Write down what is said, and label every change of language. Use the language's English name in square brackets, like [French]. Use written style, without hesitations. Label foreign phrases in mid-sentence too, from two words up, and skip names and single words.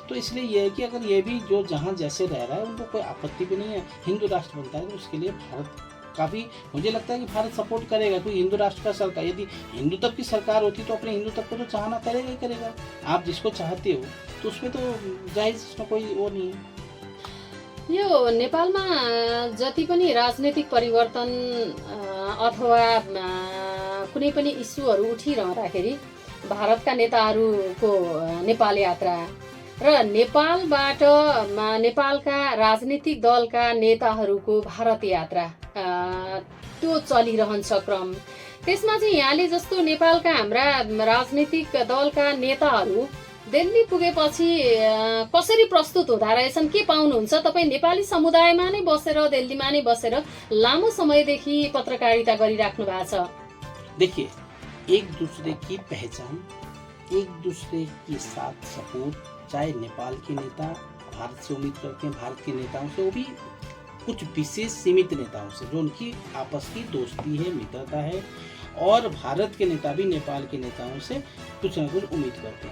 [Hindi] तो इसलिए ये है कि अगर ये भी जो जहाँ जैसे रह रहा है उनको कोई आपत्ति भी नहीं है, हिंदू राष्ट्र बनता है तो उसके लिए भारत काफ़ी, मुझे लगता है कि भारत सपोर्ट करेगा। कोई हिंदू राष्ट्र का सरकार, यदि हिंदुत्व की सरकार होती तो अपने हिंदुत्व को तो चाहना करेगा ही करेगा। आप जिसको चाहते हो तो उसमें तो जाहिर उसमें कोई वो नहीं है। [Nepali] यो नेपालमा जति पनि राजनीतिक परिवर्तन अथवा कुनै पनि इस्युहरू उठिरहँदाखेरि भारतका नेताहरूको नेपाल यात्रा र नेपालबाट नेपालका राजनीतिक दलका नेताहरूको भारत यात्रा त्यो चलिरहन्छ क्रम। त्यसमा चाहिँ यहाँले जस्तो नेपालका हाम्रा राजनीतिक दलका नेताहरू दिल्ली पुगेपछि कसरी प्रस्तुत हुँदा रहेछन्, के पाउनुहुन्छ? तपाईँ नेपाली समुदायमा नै बसेर, दिल्लीमा नै बसेर लामो समयदेखि पत्रकारिता गरिराख्नु भएको छ। [Hindi] देखिए, एक दूसरे की पहचान, एक दूसरे के साथ सपोर्ट, चाहे नेपाल के नेता भारत से उम्मीद करते हैं, भारत के नेताओं से, वो भी कुछ विशेष सीमित नेताओं से जो उनकी आपस की दोस्ती है, मित्रता है, और भारत के नेता भी नेपाल के नेताओं से कुछ न कुछ उम्मीद करते हैं।